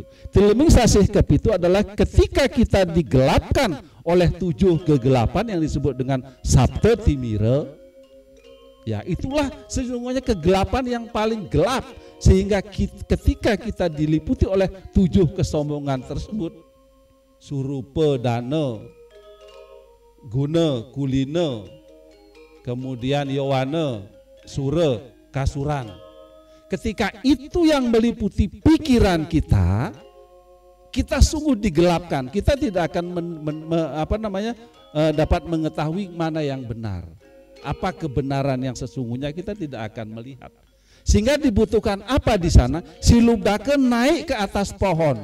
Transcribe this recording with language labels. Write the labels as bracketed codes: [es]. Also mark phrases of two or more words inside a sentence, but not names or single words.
[id] Tileming Sasih Kepitu adalah ketika kita digelapkan oleh 7 kegelapan yang disebut dengan Sabta Timira, Ya, itulah sesungguhnya kegelapan yang paling gelap, sehingga ketika kita diliputi oleh 7 kesombongan tersebut, surupa, dana, guna, kulina, kemudian yowana, sura, kasuran. Ketika itu yang meliputi pikiran kita, kita sungguh digelapkan. Kita tidak akan dapat mengetahui mana yang benar. Apa kebenaran yang sesungguhnya kita tidak akan melihat. Sehingga dibutuhkan apa di sana? Si Lubdake naik ke atas pohon.